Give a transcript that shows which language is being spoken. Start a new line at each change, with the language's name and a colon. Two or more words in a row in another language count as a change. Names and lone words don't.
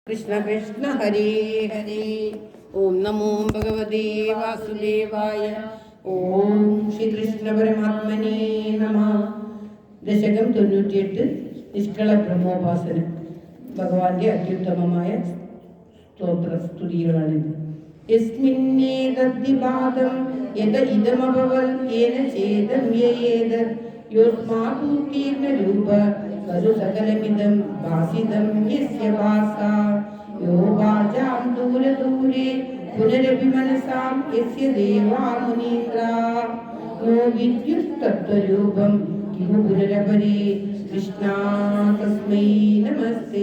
Sanskrit: कृष्ण कृष्ण हरे हरे। ओम नमो भगवते वासुदेवाय। ओम श्री कृष्ण परमात्मने नमः।
Malayalam: ദശകം 98 നിഷ്കള ബ്രഹ്മോപാസന. ഭഗവാന്റെ അത്യുത്തമമായ സ്തുതികളാണിത്.
Sanskrit: യസ്മിന്നേതദ്വിഭാഗം യത ഇദമഭവൽ യേന ചേദം യേത യോസ്മാദുത്തീർണ രൂപ കരു സകലമിദം ഭാസിതം യസ്യ ഭാസാ യോ വാചാം ദൂരദൂരെ പുനരപി മനസാം യസ്യ ദേവാ മുനീന്ദ്രാ യോ വിദ്യുത്തത്വരൂപം കിമു പുനരപരേ കൃഷ്ണാ തസ്മൈ നമസ്തേ.